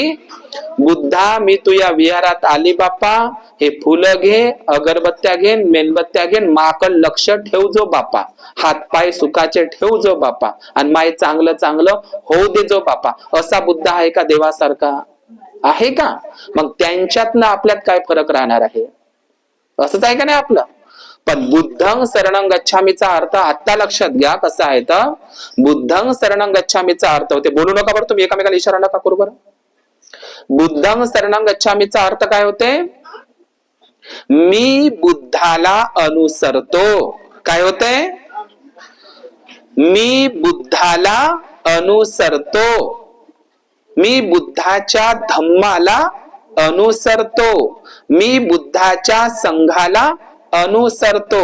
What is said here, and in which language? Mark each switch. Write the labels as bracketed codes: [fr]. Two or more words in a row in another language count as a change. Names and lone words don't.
[mr] बुद्धा, मी तुझ्या विहारात आली बापा, हे फुलं घे, अगरबत्त्या घे, मेणबत्त्या घे, माकड लक्ष ठेव जो बापा, हातपाय सुखाचे ठेव जो बापा, आणि माय चांगलं चांगलं होऊ दे जो बापा. असा बुद्ध आहे का देवासारखा? आहे का? मग त्यांच्यातनं आपल्यात काय फरक राहणार आहे? असंच आहे का नाही आपलं? पण [pi] बुद्धं शरणं गच्छामीचा [mr] अर्थ आता लक्षात घ्या कसा आहे. तर [pi] बुद्धं शरणं गच्छामीचा [mr] अर्थ होते, बोलू नका बरं तुम्ही, एकामेकाला इशारा नका करू बरं. [pi] बुद्धं शरणं गच्छामीचा [mr] अर्थ काय होते? मी बुद्धाला अनुसरतो. काय होते? मी बुद्धाला अनुसरतो, मी बुद्धाच्या धम्माला अनुसरतो, मी बुद्धाच्या संघाला अनुसरतो.